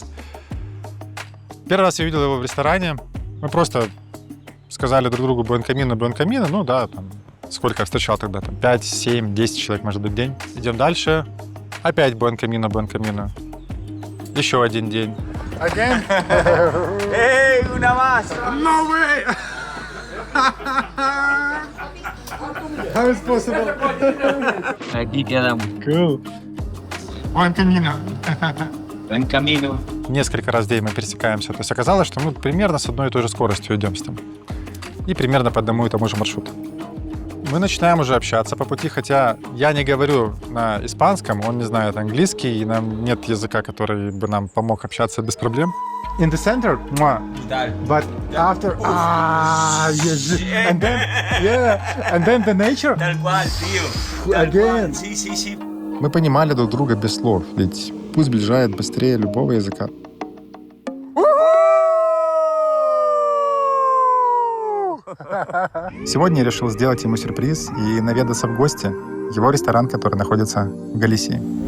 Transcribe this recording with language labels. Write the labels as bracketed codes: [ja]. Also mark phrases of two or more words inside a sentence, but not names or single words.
[ru] Первый раз я увидел его в ресторане. Мы просто сказали друг другу [es] «Buen camino», [ru] ну да, там, сколько я встречал тогда, там, 5, 7, 10 человек, может быть, в день. Идем дальше. [es] Опять Buen camino. [ru] Еще один день. [en] Again? [es] ¡Ey, una más! [en] No way! How is possible? [es] Aquí quedamos. Cool. Buen camino. Buen camino. [ru] Несколько раз в день мы пересекаемся. То есть оказалось, что мы примерно с одной и той же скоростью идем с ним. И примерно по одному и тому же маршруту. Мы начинаем уже общаться по пути, хотя я не говорю на испанском, он не знает английский, и нам нет языка, который бы нам помог общаться без проблем. [en] In the center, but after, yes, and then the nature. [es] Tal cual, tío. [en] Again. [es] Sí, sí, sí. [ru] Мы понимали друг друга без слов, ведь путь сближает быстрее любого языка. Сегодня я решил сделать ему сюрприз и наведаться в гости в его ресторан, который находится в Галисии.